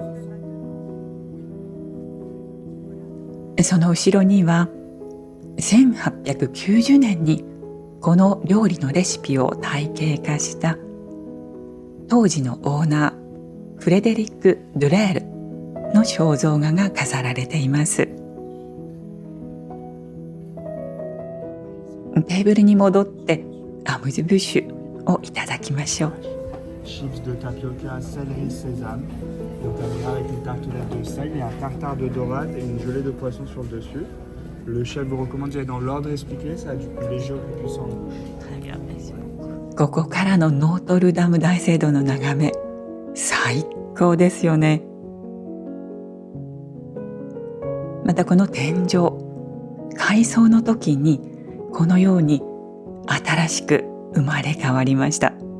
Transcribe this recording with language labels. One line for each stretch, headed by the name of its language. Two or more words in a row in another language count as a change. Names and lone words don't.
Japanese: その後ろには1890年にこの料理のレシピを体系化した当時のオーナーフレデリック・ドゥレールの肖像画が飾られています。テーブルに戻ってアムズブッシュをいただきましょう。
French: Chips de tapioca, céleri, sésame. Donc on ira avec une tartelette de sel et un tartare de dorade et une gelée de poisson sur le dessus. Le chef vous recommande d'y aller dans l'ordre expliqué, ça a du plus léger au plus puissant en bouche.
Japanese: ここからのノートルダム大聖堂の眺め、最高ですよね。またこの天井、改装の時にこのように新しく生まれ変わりました。